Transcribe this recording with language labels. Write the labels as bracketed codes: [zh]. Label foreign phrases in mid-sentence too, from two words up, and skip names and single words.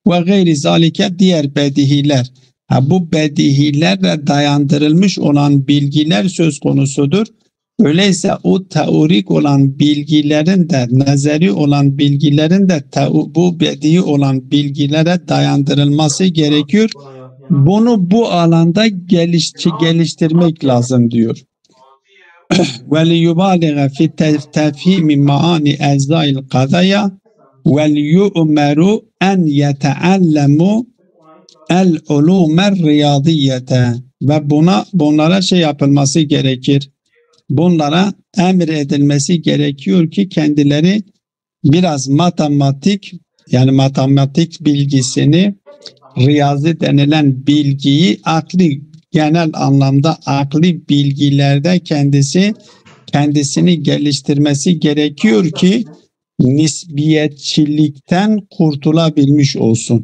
[ar] وغير ذلك [tr] diğer bedihiler. Bu bedihilerle dayandırılmış olan bilgiler söz konusudur. Öyleyse o teorik olan bilgilerin de, nazari olan bilgilerin de bu bedi olan bilgilere dayandırılması gerekiyor. Bunu bu alanda geliştirmek lazım diyor. [ar] وَلِيُبَالِغَ فِي تَفْهِيمِ مَعَانِ اَجْزَاءِ الْقَضَيَا وَلْيُؤْمَرُ اَنْ يَتَعَلَّمُوا الْعُلُومَ الرِّيَاضِيَّةَ [tr] ve bunlara yapılması gerekir. Bunlara emredilmesi gerekiyor ki kendileri biraz matematik, yani matematik bilgisini, riyazi denilen bilgiyi genel anlamda akli bilgilerde kendisini geliştirmesi gerekiyor ki nisbiyetçilikten kurtulabilmiş olsun.